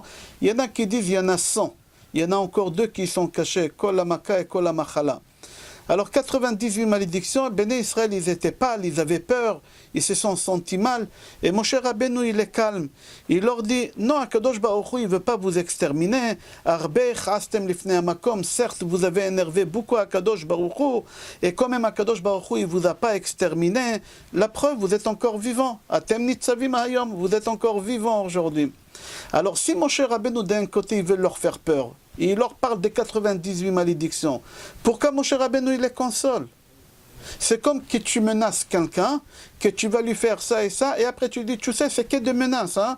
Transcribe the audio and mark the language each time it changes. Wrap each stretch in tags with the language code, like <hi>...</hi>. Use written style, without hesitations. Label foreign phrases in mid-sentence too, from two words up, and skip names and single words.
<fr>Il y en a qui disent, il y en a 100. Il y en a encore deux qui sont cachés,</fr> <he>כל המכה</he> <fr>et</fr> <he>כל המחלה.</he> <fr>Alors 98 malédictions, Béné Israël, ils étaient pâles, ils avaient peur, ils se sont sentis mal. Et Moshe Rabbeinu, il est calme. Il leur dit, non, Akadosh Baruch Hu, il ne veut pas vous exterminer.</fr> <he>הרבה חטאתם לפני המקום,</he> <fr>certes, vous avez énervé beaucoup Akadosh Baruch Hu, et quand même Akadosh Baruch Hu, il ne vous a pas exterminé. La preuve, vous êtes encore vivant.</fr> <he>אתם נצבים היום,</he> <fr>vous êtes encore vivant aujourd'hui. Alors si Moshe Rabbeinu, d'un côté, il veut leur faire peur, et il leur parle des 98 malédictions, pourquoi Moshe Rabbeinu il les console? C'est comme que tu menaces quelqu'un, que tu vas lui faire ça, et après tu dis, tu sais, c'est que des menaces, hein?</fr>